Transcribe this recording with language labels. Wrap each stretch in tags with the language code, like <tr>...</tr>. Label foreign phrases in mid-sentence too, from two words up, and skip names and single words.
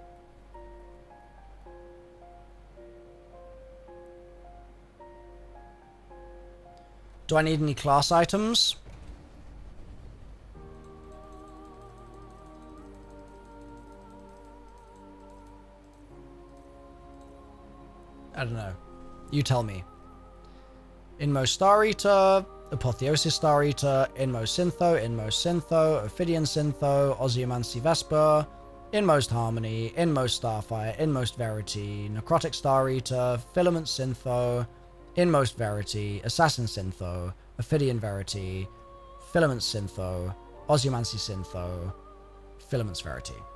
<en>Do I need any class items? I don't know. You tell me. Inmost Star Eater, Apotheosis Star Eater, Inmost Syntho, Ophidian Syntho, Ozymancy Vesper, Inmost Harmony, Inmost Starfire, Inmost Verity, Necrotic Star Eater, Filament Syntho, Inmost Verity, Assassin Syntho, Ophidian Verity, Filament Syntho, Ozymancy Syntho, Filaments Verity.</en>